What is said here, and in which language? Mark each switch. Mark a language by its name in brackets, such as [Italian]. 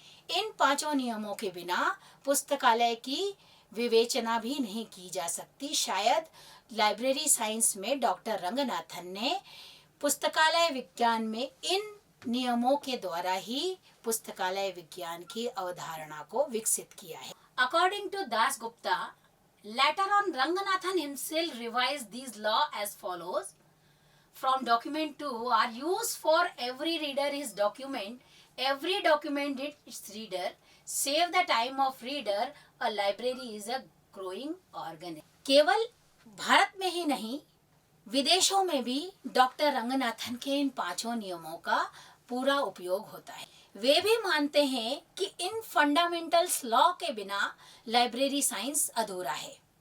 [Hindi] इन पांचों नियमों के बिना पुस्तकालय की विवेचना भी नहीं की जा सकती। शायद लाइब्रेरी साइंस में डॉक्टर रंगनाथन ने पुस्तकालय विज्ञान में इन नियमों के द्वारा ही पुस्तकालय विज्ञान की अवधारणा को विकसित किया है। [English] According to Das Gupta, later on Ranganathan himself revised these laws as follows: from document 2 are used for every reader is document. Every document its reader. Save the time of reader. A library is a growing organism. [Hindi] केवल भारत में ही नहीं, विदेशों में भी doctor Ranganathan के इन 5 नियमों का पूरा उपयोग होता है। वे भी मानते हैं कि इन फंडामेंटल्स लॉ के बिना लाइब्रेरी साइंस अधूरा है।